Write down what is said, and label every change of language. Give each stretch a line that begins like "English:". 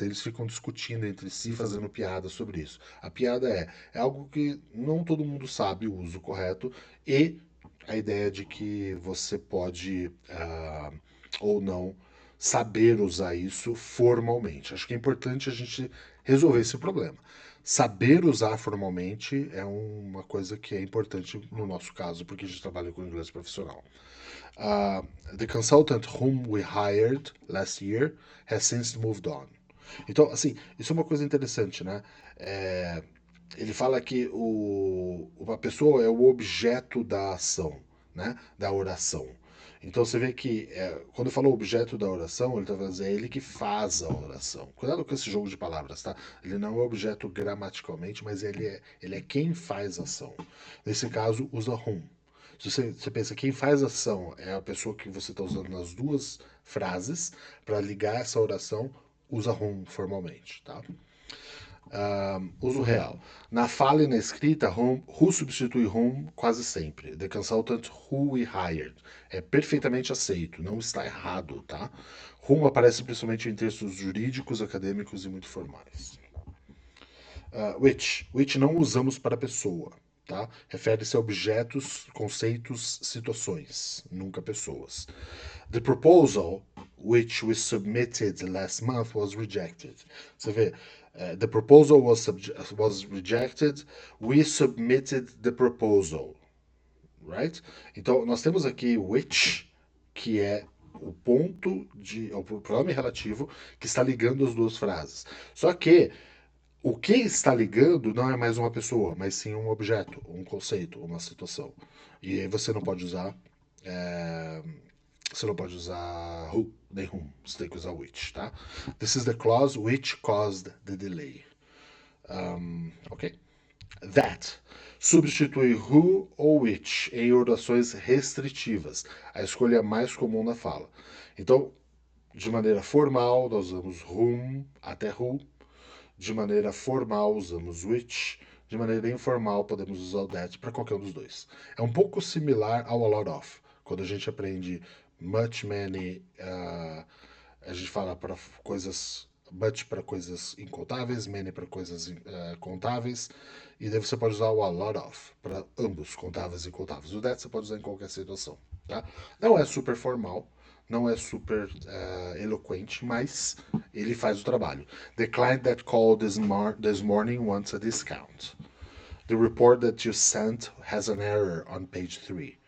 Portuguese: Eles ficam discutindo entre si, fazendo piada sobre isso. A piada é algo que não todo mundo sabe o uso correto, e a ideia de que você pode ou não saber usar isso formalmente. Acho que é importante a gente resolver esse problema. Saber usar formalmente é uma coisa que é importante no nosso caso, porque a gente trabalha com inglês profissional.
English: The consultant whom we hired last year has since moved on.
Portuguese: Então, assim, isso é uma coisa interessante, né? É, ele fala que uma pessoa é o objeto da ação, né? Da oração. Então você vê que quando fala objeto da oração, ele está falando assim, é ele que faz a oração. Cuidado com esse jogo de palavras, tá? Ele não é objeto gramaticalmente, mas ele é quem faz a ação. Nesse caso, usa whom. Se você pensa quem faz a ação é a pessoa que você está usando nas duas frases, para ligar essa oração, usa whom formalmente, tá? Uso real. Na fala e na escrita, who substitui whom quase sempre.
English: The consultant who we hired.
Portuguese: É perfeitamente aceito, não está errado, tá? Whom aparece principalmente em textos jurídicos, acadêmicos e muito formais. Which não usamos para pessoa, tá? Refere-se a objetos, conceitos, situações, nunca pessoas.
English: The proposal which we submitted last month was rejected.
Portuguese: Você vê,
English: the proposal was rejected, we submitted the proposal, right?
Portuguese: Então, nós temos aqui which, que é o pronome relativo que está ligando as duas frases. Só que o que está ligando não é mais uma pessoa, mas sim um objeto, um conceito, uma situação. E aí você não pode usar. é, Você não pode usar who nem whom. Você tem que usar which, tá?
English: This is the clause which caused the delay. Ok?
Portuguese: That substitui who ou which em orações restritivas. A escolha mais comum na fala. Então, de maneira formal, nós usamos whom até who. De maneira formal, usamos which. De maneira informal, podemos usar o that para qualquer um dos dois. É um pouco similar ao a lot of. Quando a gente aprende much, many, a gente fala para coisas, much para coisas incontáveis, many para coisas contáveis, e daí você pode usar o a lot of para ambos, contáveis e incontáveis. O that você pode usar em qualquer situação, tá? Não é super formal, não é super eloquente, mas ele faz o trabalho.
English: The client that called this morning wants a discount. The report that you sent has an error on page 3.